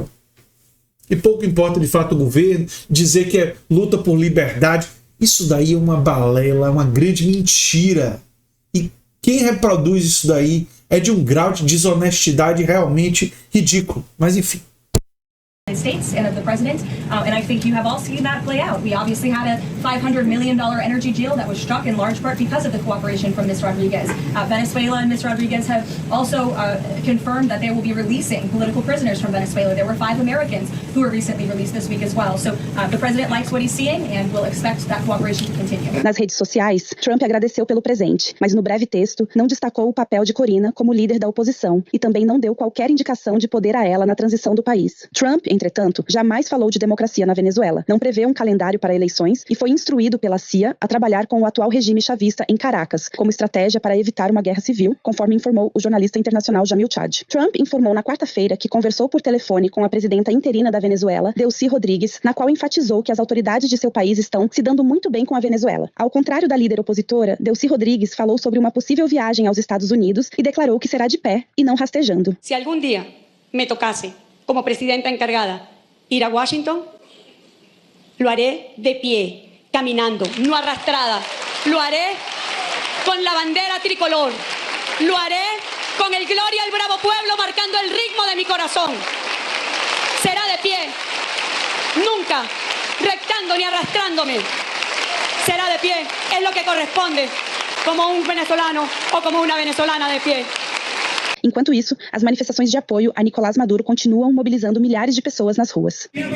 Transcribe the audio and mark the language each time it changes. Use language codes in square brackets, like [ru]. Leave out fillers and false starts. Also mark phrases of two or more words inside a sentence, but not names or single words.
[pt] E pouco importa de fato o governo, dizer que é luta por liberdade. Isso daí é uma balela, uma grande mentira. E quem reproduz isso daí é de um grau de desonestidade realmente ridículo. Mas enfim. [en] States and of the president, and I think you have all seen that play out. We obviously had a $500 million energy deal that was struck in large part because of the cooperation from Ms. Rodriguez. Venezuela and Ms. Rodriguez have also confirmed that they will be releasing political prisoners from Venezuela. There were 5 Americans who were recently released this week as well. So the president likes what he's seeing and will expect that cooperation to continue. [pt] Nas redes sociais, Trump agradeceu pelo presente, mas no breve texto não destacou o papel de Corina como líder da oposição e também não deu qualquer indicação de poder a ela na transição do país. Trump, entretanto, jamais falou de democracia na Venezuela, não prevê um calendário para eleições e foi instruído pela CIA a trabalhar com o atual regime chavista em Caracas, como estratégia para evitar uma guerra civil, conforme informou o jornalista internacional Jamil Chad. Trump informou na quarta-feira que conversou por telefone com a presidenta interina da Venezuela, Delcy Rodrigues, na qual enfatizou que as autoridades de seu país estão se dando muito bem com a Venezuela. Ao contrário da líder opositora, Delcy Rodrigues falou sobre uma possível viagem aos Estados Unidos e declarou que será de pé e não rastejando. Se algum dia me tocasse, [es] como presidenta encargada, ir a Washington, lo haré de pie, caminando, no arrastrada. Lo haré con la bandera tricolor. Lo haré con el Gloria al Bravo Pueblo marcando el ritmo de mi corazón. Será de pie, nunca rectando ni arrastrándome. Será de pie, es lo que corresponde como un venezolano o como una venezolana de pie. [pt] Enquanto isso, as manifestações de apoio a Nicolás Maduro continuam mobilizando milhares de pessoas nas ruas.